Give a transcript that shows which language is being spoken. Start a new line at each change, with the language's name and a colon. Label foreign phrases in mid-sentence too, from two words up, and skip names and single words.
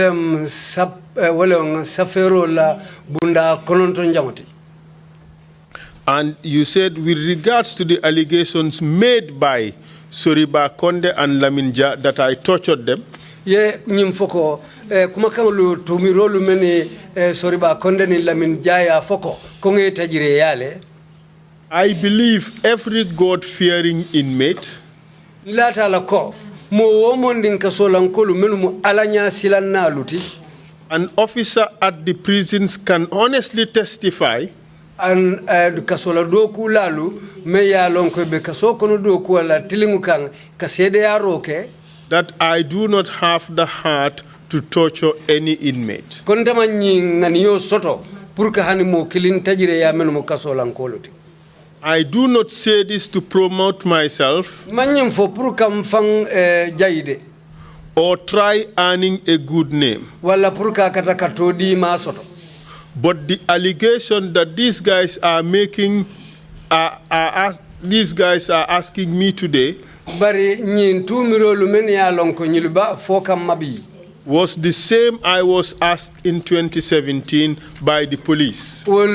English: And you said, with regards to the allegations made by Soriba Konde and Laminja that I tortured them.
Mandingo: Ye nyimfoko kumakangulu tumirolu meni Soriba Konde ni Laminja ya foko konge tajire yale.
English: I believe every God-fearing inmate
Mandingo: lata lako mo womondin kasolankolu menu mo alanya silanna luti.
English: An officer at the prisons can honestly testify
Mandingo: and kasola doku lalu me ya lonko be kaso kono doku ala tilingu kan kasede ya roke
English: that I do not have the heart to torture any inmate.
Mandingo: Kontama ngani soto purka hani mo kilin tajire ya menu mo kasola nkoloti.
English: I do not say this to promote myself
Mandingo: manyim fo purka mfang jaide
English: or try earning a good name.
Mandingo: Wala purka kata katodi ma soto.
English: But the allegation that these guys are making, these guys are asking me today, was the same I was asked in 2017 by the police.